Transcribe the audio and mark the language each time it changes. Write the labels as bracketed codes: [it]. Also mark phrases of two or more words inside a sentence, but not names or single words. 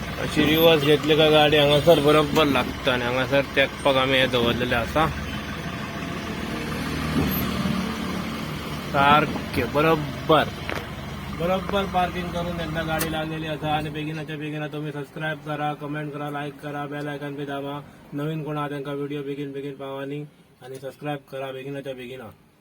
[kok] अशी रिवर्स घेतली का गाडी हांगासर बरोबर लागता आणि हांगासर तेकपाक आम्ही हे दवरलेले असा सारखे बरोबर पार्किंग करून एकदा गाडी लागलेली असा. आणि बेगिनाच्या बेगिना तुम्ही सबस्क्राईब करा, कमेंट करा, लाईक करा, [en] bell icon [kok] बी दाबा. नवीन कोण हा त्यांना व्हिडिओ बेगीन पावानी आणि सबस्क्राईब करा बेगिनाच्या बेगिना.